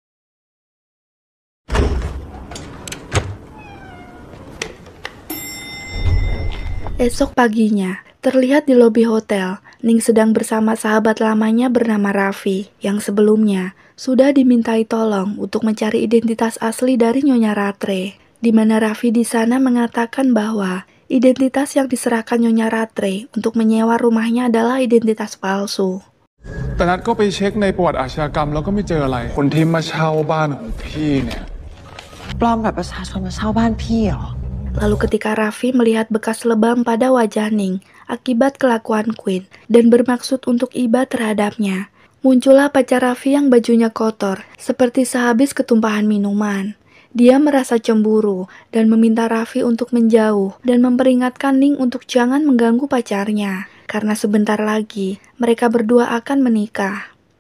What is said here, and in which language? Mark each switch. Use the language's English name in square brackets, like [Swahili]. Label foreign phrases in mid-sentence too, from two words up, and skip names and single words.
[Indonesian] Esok paginya, terlihat di lobi hotel, Ning sedang bersama sahabat lamanya bernama Raffi, yang sebelumnya sudah dimintai tolong untuk mencari identitas asli dari Nyonya Rattray, di mana Raffi di sana mengatakan bahwa identitas yang diserahkan Nyonya Rattray untuk menyewa rumahnya adalah identitas palsu. [Thai] แต่นัดก็ไปเช็คในประวัติอาชญากรรมแล้วก็ไม่เจออะไรคนที่มาเช่าบ้านของพี่เนี่ย ปลอมบัตรประชาชนมาเช่าบ้านพี่เหรอ [Indonesian] Lalu ketika Raffi melihat bekas lebam pada wajah Ning akibat kelakuan Quinn dan bermaksud untuk iba terhadapnya, muncullah pacar Raffi yang bajunya kotor seperti sehabis ketumpahan minuman. Dia merasa cemburu dan meminta Raffi untuk menjauh dan memperingatkan Ning untuk jangan mengganggu pacarnya, karena sebentar lagi mereka berdua akan menikah.